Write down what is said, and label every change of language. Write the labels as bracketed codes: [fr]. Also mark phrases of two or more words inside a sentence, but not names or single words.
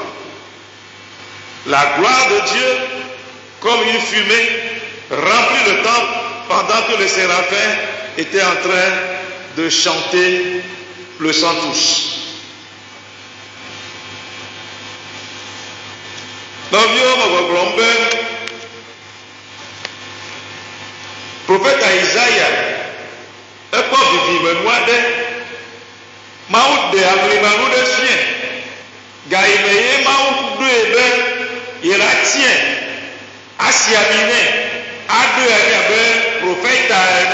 [fr] La gloire de Dieu comme une fumée remplit le temple pendant que les séraphins étaient en train de chanter le chant tous. [ee] Prophète Isaïa ekpɔ vivimenu aɖe, Mawu ɖe amlimanu ɖe fia, gayime ye Mawu ɖoe be yelatien, asi ami nɛ, aɖoe abe prophète ene.